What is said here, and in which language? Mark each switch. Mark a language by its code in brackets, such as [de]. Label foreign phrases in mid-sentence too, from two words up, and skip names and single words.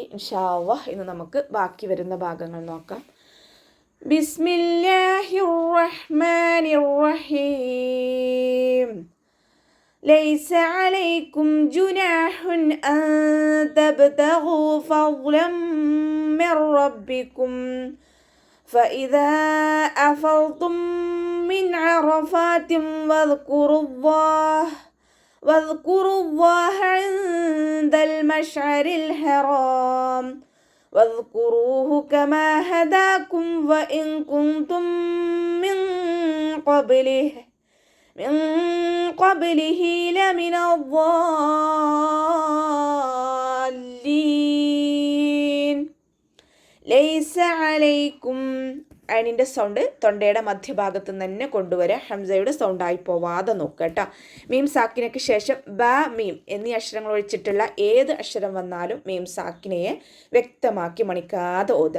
[ar] إن شاء الله [ml] ഇന്ന് നമുക്ക് ബാക്കി വരുന്ന ഭാഗങ്ങൾ നോക്കാം. [ar] بسم الله الرحمن الرحيم. ليس عليكم جناح أن تبتغوا فضلا من ربكم فإذا أفضتم من عرفات واذكروا الله عند المشعر الحرام واذكروه كما هداكم وإن كنتم من قبله لمن الضالين. ليس عليكم [ml] അയിനിൻ്റെ സൗണ്ട് തൊണ്ടയുടെ മധ്യഭാഗത്ത് നിന്ന് തന്നെ കൊണ്ടുവരാം. ഹംസയുടെ സൗണ്ടായി പോവാതെ നോക്കുക കേട്ടോ. മീം സാക്കിനയ്ക്ക് ശേഷം ബ മീം എന്നീ അക്ഷരങ്ങൾ ഒഴിച്ചിട്ടുള്ള ഏത് അക്ഷരം വന്നാലും മീം സാക്കിനയെ വ്യക്തമാക്കി മണിക്കാതെ ഓത്.